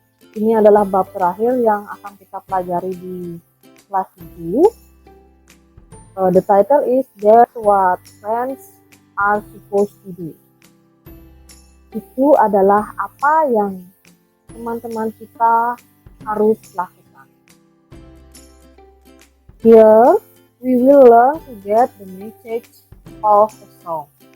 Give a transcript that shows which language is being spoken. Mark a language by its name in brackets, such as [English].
[Indonesian] Ini adalah bab terakhir yang akan kita pelajari di kelas 7. [English] The title is That's What Friends Are Supposed to Do. [Indonesian] Itu adalah apa yang teman-teman kita harus lakukan. [English] Here, we will learn to get the message of a song.